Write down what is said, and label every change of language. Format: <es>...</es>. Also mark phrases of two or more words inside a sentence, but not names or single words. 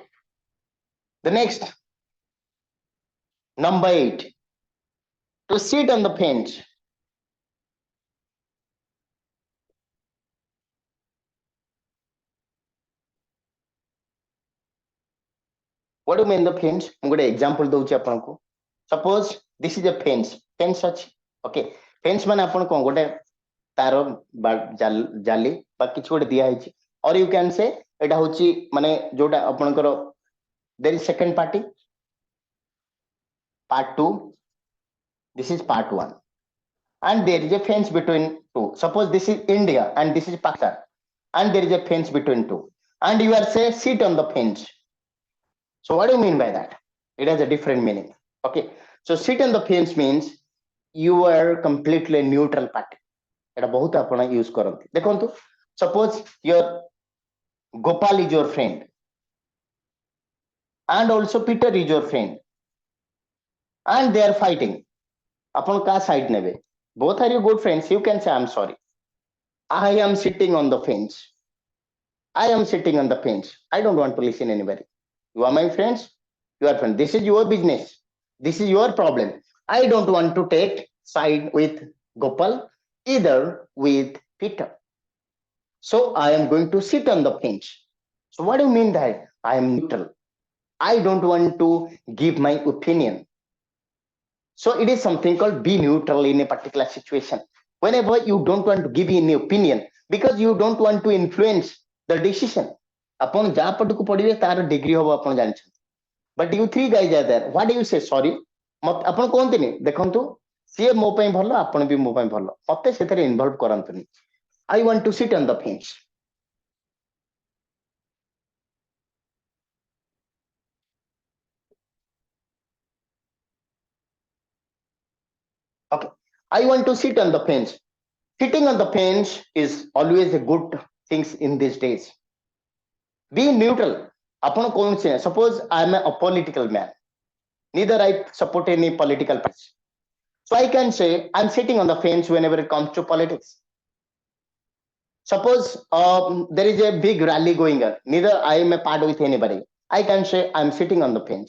<en>The next number 8, to sit on the bench. What do you mean the fence?</en> <or>ମୁଁ ଗୋଟେ example ଦଉଛି ଆପଣଙ୍କୁ.</or> <en>Suppose this is a fence. Fence ଅଛି. Okay.</en> <or>Fence ମାନେ ଆପଣ କଣ ଗୋଟେ ତାର ବା ଜାଲି ବା କିଛି ଗୋଟେ ଦିଆ ହେଇଛି.</or> <en>Or you can say</en> <or>ଏଟା ହଉଛି ମାନେ ଯୋଉଟା ଆପଣଙ୍କର</or> <en>there is second party, part 2. This is part 1. And there is a fence between two. Suppose this is India and this is Pakistan. And there is a fence between two. And you are say sit on the fence. So what do you mean by that? It has a different meaning. Okay. So sit on the fence means you are completely neutral party.</en> <or>এটা ବହୁତ ଆପଣ ୟୁଜ କରନ୍ତି. ଦେଖନ୍ତୁ,</or> <en>suppose your Gopal is your friend and also Peter is your friend and they are fighting.</en> <or>ଆପଣ କାହା side ନେବେ?</or> <en>Both are your good friends. You can say I'm sorry. I am sitting on the fence. I am sitting on the fence. I don't want to listen anybody. You are my friends. You are friends. This is your business. This is your problem. I don't want to take side with Gopal, either with Peter. So I am going to sit on the bench. So what do you mean that I am neutral? I don't want to give my opinion. So it is something called be neutral in a particular situation. Whenever you don't want to give any opinion because you don't want to influence the decision.</en> <or>ଆପଣ ଯାହା ପଟକୁ ପଢିବେ ତାର ଡିଗ୍ରୀ ହବ ଆପଣ ଜାଣିଛନ୍ତି.</or> <en>But you three guys are there. What do you say? Sorry.</en> <or>ଆପଣ କୁହନ୍ତୁନି ଦେଖନ୍ତୁ ସିଏ ମୋ ପାଇଁ ଭଲ ଆପଣ ବି ମୋ ପାଇଁ ଭଲ ମତେ ସେଥିରେ ଇନଭଲ୍ଭ କରନ୍ତୁନି.</or> <en>I want to sit on the fence. Okay. I want to sit on the fence. Sitting on the fence is always a good things in these days. Be neutral.</en> <or>ଆପଣ କୌଣସି</or> <en>suppose I am a political man. Neither I support any political party. So I can say I'm sitting on the fence whenever it comes to politics. Suppose there is a big rally going on. Neither I am a part with anybody. I can say I'm sitting on the fence.</en>